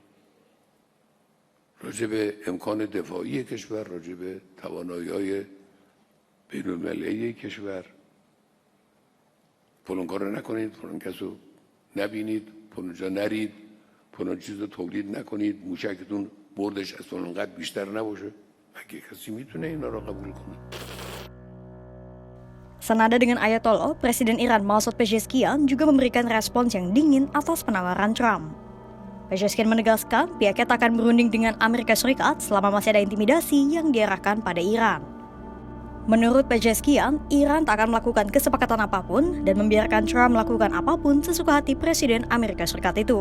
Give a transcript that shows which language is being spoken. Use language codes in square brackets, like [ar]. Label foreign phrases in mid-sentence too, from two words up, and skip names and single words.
[fa] راجع به امکان دفاعی کشور، راجع به توانایی‌های بین‌المللی کشور، فلان کارو نکنید، فلان کسو نبینید، فلان جا نرید، فلان چیز رو تولید نکنید، موشکتون بردش از فلان قدر بیشتر نباشه. اگه کسی میتونه اینا رو قبول کنه. [id] Senada dengan Ayatollah, Presiden Iran Masoud Pezeshkian juga memberikan respons yang dingin atas penawaran Trump. Pezeshkian menegaskan pihaknya tak akan berunding dengan Amerika Serikat selama masih ada intimidasi yang diarahkan pada Iran. Menurut Pezeshkian, Iran tak akan melakukan kesepakatan apapun dan membiarkan Trump melakukan apapun sesuka hati Presiden Amerika Serikat itu.